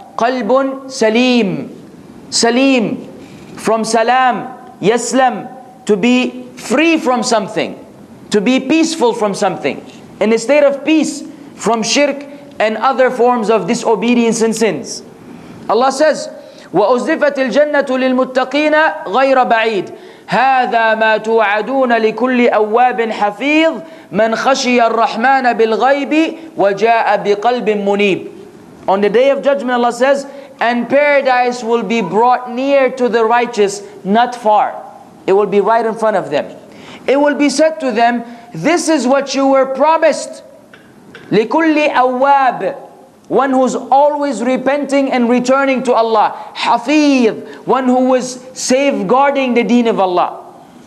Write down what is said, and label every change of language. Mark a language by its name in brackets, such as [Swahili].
[Arabic] قَلْبٌ سَلِيمٌ. [English] Salim, from salam, yaslam, to be free from something, to be peaceful from something, in a state of peace from shirk and other forms of disobedience and sins. Allah says, [Arabic] وَأُزْلِفَتِ الْجَنَّةُ لِلْمُتَّقِينَ غَيْرَ بَعِيدٍ هَذَا مَا تُوعَدُونَ لِكُلِّ أَوَّابٍ حَفِيظٍ مَنْ خَشِيَ الرَّحْمَنَ بِالْغَيْبِ وَجَاءَ بِقَلْبٍ مُنِيبٍ. [English] On the day of judgment, Allah says, and paradise will be brought near to the righteous, not far. It will be right in front of them. It will be said to them, this is what you were promised. [Arabic] لِكُلِّ أَوَّابٍ. [English] One who's always repenting and returning to Allah. Hafiz, one who was safeguarding the deen of Allah.